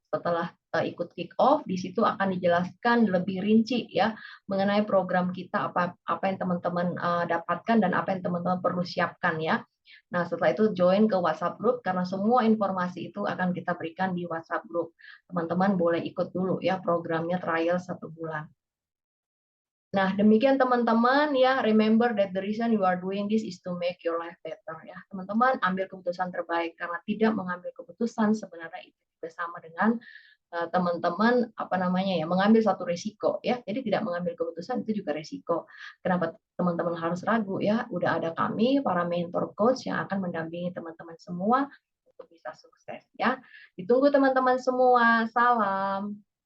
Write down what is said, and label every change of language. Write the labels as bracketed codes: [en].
[id] Setelah ikut kick off, di situ akan dijelaskan lebih rinci ya mengenai program kita, apa yang teman-teman dapatkan dan apa yang teman-teman perlu siapkan ya. Nah, setelah itu join ke WhatsApp group karena semua informasi itu akan kita berikan di WhatsApp group. Teman-teman boleh ikut dulu ya programnya trial 1 bulan. Nah, demikian teman-teman ya, [en] remember that the reason you are doing this is to make your life better ya. [id] Teman-teman ambil keputusan terbaik karena tidak mengambil keputusan sebenarnya itu juga sama dengan teman-teman apa namanya ya, mengambil satu risiko ya. Jadi tidak mengambil keputusan itu juga risiko. Kenapa teman-teman harus ragu ya? Udah ada kami para mentor coach yang akan mendampingi teman-teman semua untuk bisa sukses ya. Ditunggu teman-teman semua. Salam.